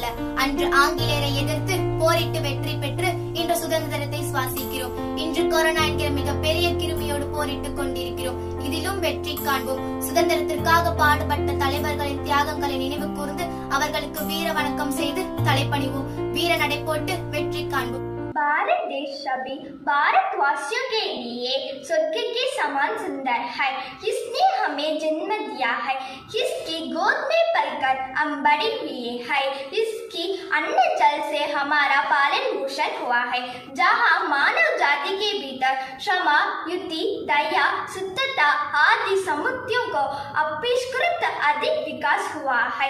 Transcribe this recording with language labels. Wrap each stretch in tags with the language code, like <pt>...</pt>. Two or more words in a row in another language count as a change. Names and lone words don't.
<ta>அன்று ஆங்கிலேயரை எதிர்த்து போரிட்டு வெற்றி பெற்று இன்று சுதந்திரத்தை சுவாசிக்கிறோம். இன்று கொரோனா என்கிற மிகப்பெரிய கிருமியோடு போரிட்டுக் கொண்டிருக்கிறோம். இதிலும் வெற்றி காண்போம். சுதந்திரத்திற்காக பாடுபட்ட தலைவர்களின் தியாகங்களை நினைவு கூர்ந்து அவர்களுக்கு வீர வணக்கம் செய்து தலைப்பணிவோம். வீர நடை போட்டு வெற்றி कांडो।</ta> <hi>भारत देश सभी भारतवासियों के लिए स्वर्ग के समान सुंदर है। जिसने हमें जन्म दिया है, जिसकी गोद में पलकर हम बड़े हुए हैं, जिसकी अन्न जल से हमारा पालन पोषण हुआ है, जहाँ मानव जाति के भीतर क्षमा, युति, दया, शुद्धता आदि समुद्यों को अपेक्षाकृत अधिक विकास हुआ है।</hi>